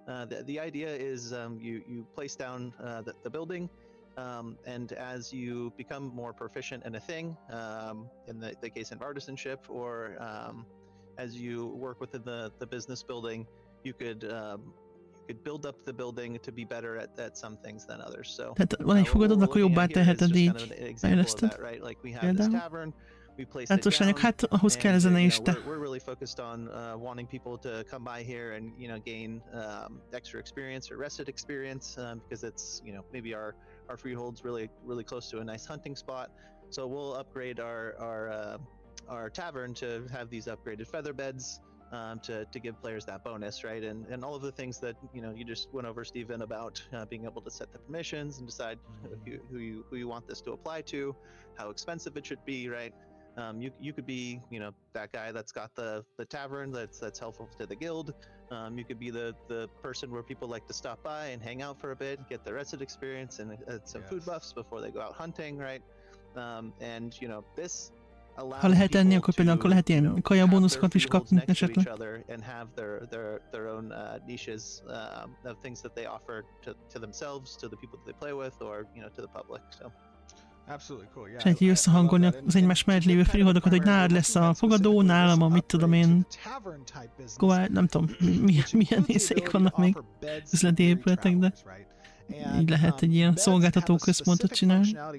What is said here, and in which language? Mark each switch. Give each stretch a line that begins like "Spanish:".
English: The idea is you place down the building, and as you become more proficient in a thing, in the case of artisanship, or as you work within the business building, you could build up the building to be better at some things than others. So
Hungarian: tehát van egy fogadód, akkor jobbá teheted így, fejleszted. Például. Látványok, hát ahhoz kell zene is, te.
English: We're really focused on wanting people to come by here and, you know, gain extra experience or rested experience, because it's, you know, maybe our freehold's really close to a nice hunting spot. So we'll upgrade our tavern to have these upgraded feather beds, to give players that bonus, right? And all of the things that, you know, you just went over, Stephen, about being able to set the permissions and decide who you want this to apply to, how expensive it should be, right? You could be, you know, that guy that's got the tavern that's helpful to the guild. You could be the person where people like to stop by and hang out for a bit, get the rested experience and some food buffs before they go out hunting, right? And, you know, this
Hungarian: ha lehet enni, akkor például akkor lehet ilyen kajabónuszokat is kapni esetleg.
English: And have their own niches of things that they offer to themselves, to the people that they play with, or, you know, to the public. So absolutely cool. Yeah.
Hungarian: Segíti összehangolni az egymás mellett lévő freeholdokat, hogy nálad lesz a fogadó, nálam a mit tudom én, nem tudom, milyen részeik vannak még üzleti épületek, de így lehet egy ilyen szolgáltató központot csinálni.